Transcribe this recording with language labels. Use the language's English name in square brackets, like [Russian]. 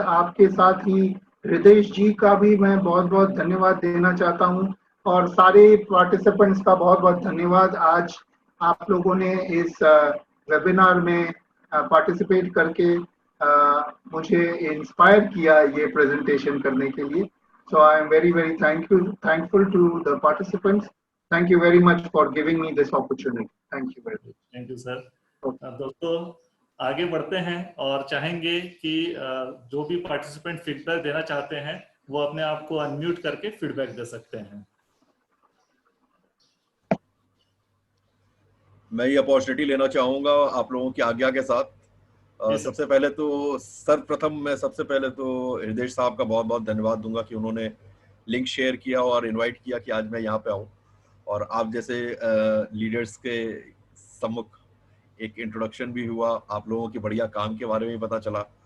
[Hindi] आपके साथ ही हृदय जी का भी मैं बहुत बहुत धन्यवाद देना चाहता हूं, और सारे पार्टिसिपेंट्स का बहुत बहुत धन्यवाद। आज आप लोगों ने इस वेबिनार में पार्टिसिपेट करके मुझे इंस्पायर किया ये प्रेजेंटेशन करने के लिए। [English] So I am very thankful to the participants. Thank you very much for giving me this opportunity. Thank you very much. Thank you sir. [Hindi] दोस्तों आगे बढ़ते हैं और चाहेंगे कि जो भी पार्टिसिपेंट फीडबैक देना चाहते हैं वो अपने आप को अनम्यूट करके फीडबैक दे सकते हैं। मैं ये अपॉर्चुनिटी लेना चाहूंगा आप लोगों की आज्ञा के साथ। सबसे पहले तो मैं सबसे पहले तो हृदय साहब का बहुत बहुत धन्यवाद दूंगा कि उन्होंने लिंक शेयर किया और इनवाइट किया कि आज मैं यहाँ पे आऊँ और आप जैसे लीडर्स के सम्मुख एक इंट्रोडक्शन भी हुआ, आप लोगों के बढ़िया काम के बारे में पता चला।